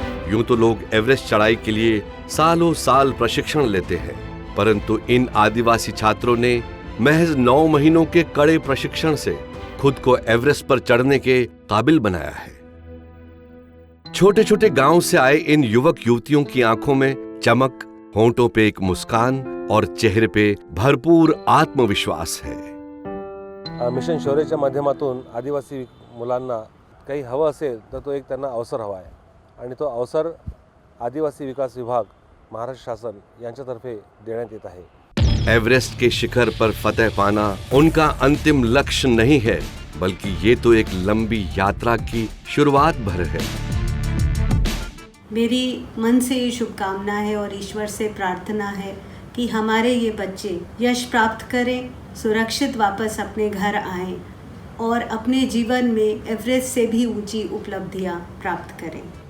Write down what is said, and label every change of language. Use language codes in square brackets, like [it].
[hi] यूं तो लोग एवरेस्ट चढ़ाई के लिए सालों साल प्रशिक्षण लेते हैं, परंतु इन आदिवासी छात्रों ने महज 9 महीनों के कड़े प्रशिक्षण से खुद को एवरेस्ट पर चढ़ने के काबिल बनाया है। छोटे छोटे गांव से आए इन युवक युवतियों की आंखों में चमक, होंठों पे एक मुस्कान और चेहरे पे भरपूर आत्मविश्वास है। [mr] मिशन शौर्यच्या माध्यमातून आदिवासी मुलांना काही हवं असेल तर तो एक त्यांना अवसर हवा आहे आणि तो अवसर आदिवासी विकास विभाग, महाराष्ट्र शासन यांच्यातर्फे देण्यात येत आहे। [hi] एवरेस्ट के शिखर पर फतह पाना उनका अंतिम लक्ष्य नहीं है, बल्कि ये तो एक लंबी यात्रा की शुरुआत भर है। मेरी मन से ये शुभकामना है और ईश्वर से प्रार्थना है कि हमारे ये बच्चे यश प्राप्त करें, सुरक्षित वापस अपने घर आएं और अपने जीवन में एवरेस्ट से भी ऊंची उपलब्धियां प्राप्त करें।